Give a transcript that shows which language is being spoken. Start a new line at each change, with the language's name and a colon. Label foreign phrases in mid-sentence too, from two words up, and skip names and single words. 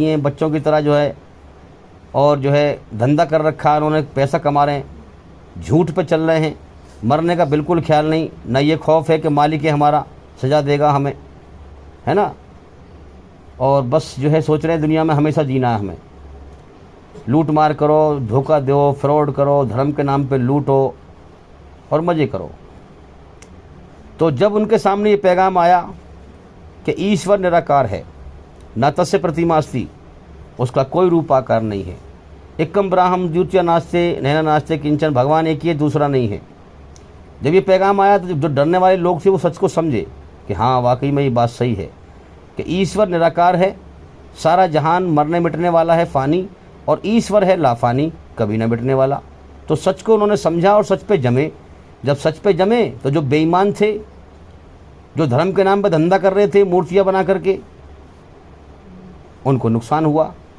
Urdu: ہیں بچوں کی طرح جو ہے، اور جو ہے دھندا کر رکھا، انہوں نے پیسہ کما رہے ہیں، جھوٹ پہ چل رہے ہیں، مرنے کا بالکل خیال نہیں، نہ یہ خوف ہے کہ مالک ہمارا سزا دے گا ہمیں، ہے نا، اور بس جو ہے سوچ رہے ہیں دنیا میں ہمیشہ جینا ہے ہمیں، لوٹ مار کرو، دھوکہ دو، فراڈ کرو، دھرم کے نام پہ لوٹو اور مزے کرو۔ تو جب ان کے سامنے یہ پیغام آیا کہ ایشور نراکار ہے،
Sanskrit: न तस्य प्रतिमा अस्ति,
Urdu: اس کا کوئی روپ آکار نہیں ہے،
Sanskrit: एकं ब्रह्म द्वितीयं नास्ति नेह नास्ति किंचन,
Urdu: بھگوان ایک ہی ہے، دوسرا نہیں ہے۔ جب یہ پیغام آیا تو جو ڈرنے والے لوگ تھے وہ سچ کو سمجھے کہ ہاں واقعی میں یہ بات صحیح ہے کہ ایشور نراکار ہے، سارا جہان مرنے مٹنے والا ہے، فانی، اور ایشور ہے لا فانی، کبھی نہ مٹنے والا۔ تو سچ کو انہوں نے سمجھا اور سچ پہ جمے۔ جب سچ پہ جمے تو جو بے ایمان تھے، جو دھرم کے نام پہ دھندا کر رہے تھے مورتیاں بنا کر کے، ان کو نقصان ہوا۔